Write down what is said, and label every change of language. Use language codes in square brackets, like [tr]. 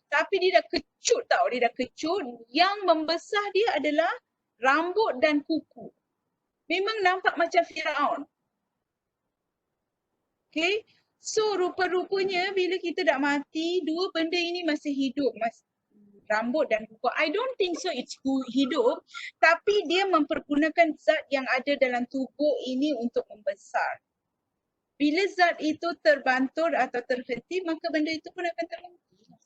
[ms] Tapi dia dah kecut tau, dia dah kecut. Yang membesar dia adalah rambut dan kuku. Memang nampak macam Firaun. Okay. So rupa-rupanya bila kita dah mati, dua benda ini masih hidup. Rambut dan kuku. [en] I don't think so it's hidup. [ms] Tapi dia mempergunakan zat yang ada dalam tubuh ini untuk membesar. Bila zat itu terbantur atau terhenti, maka benda itu pun akan terhenti.